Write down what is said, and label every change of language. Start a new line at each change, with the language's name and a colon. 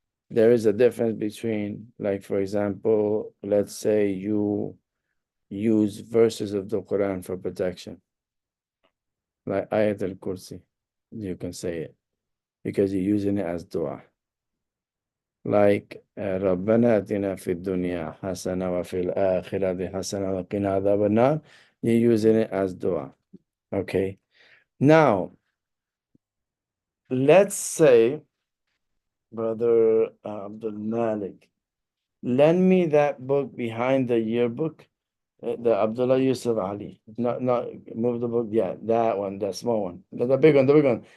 English: there is a difference between, like, for example, let's say you use verses of the Quran for protection, like Ayat al-Kursi, you can say it because you're using it as dua. Like
Arabic: ربنا آتنا في الدنيا حسنة وفي الآخرة حسنة وقنا عذاب النار,
English: you're using it as dua. Okay. Now, let's say, Brother Abdul Malik, lend me that book behind the yearbook, the Abdullah Yusuf Ali. Not move the book. Yeah, that one, the small one, the big one, the big one.